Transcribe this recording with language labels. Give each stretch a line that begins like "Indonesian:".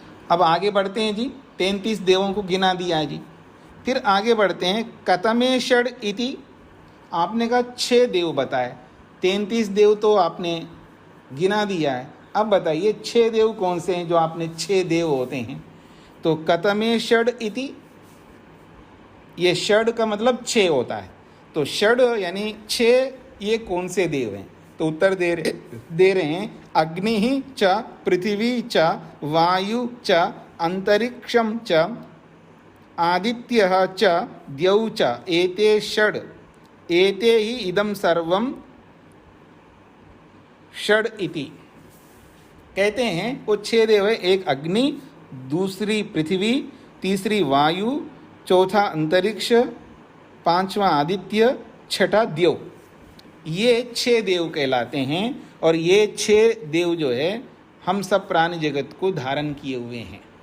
Hindi: अब आगे बढ़ते हैं जी, 33 देवों को गिना दिया है जी। फिर आगे बढ़ते हैं
Sanskrit: कतमे षड इति,
Hindi: आपने कहा 6 देव बताए, 33 देव तो आपने गिना दिया है। अब बताइए 6 देव कौन से हैं जो आपने 6 देव होते हैं? तो
Sanskrit: कतमे षड इति,
Hindi: ये षड का मतलब 6 होता है, तो षड यानी 6, ये कौन से देव हैं? तो उत्तर दे रहे हैं
Sanskrit: अग्नि च पृथ्वी च वायु च अंतरिक्षम च आदित्यः च द्यौ च एते षड, एते ही इदं सर्वं षड इति।
Hindi: कहते हैं वो 6 देव है, एक अग्नि, दूसरी पृथ्वी, तीसरी वायु, चौथा अंतरिक्ष, 5वां आदित्य, 6ठा द्यौ। ये 6 देव कहलाते हैं और ये 6 देव जो है हम सब प्राणी जगत को धारण किए हुए हैं।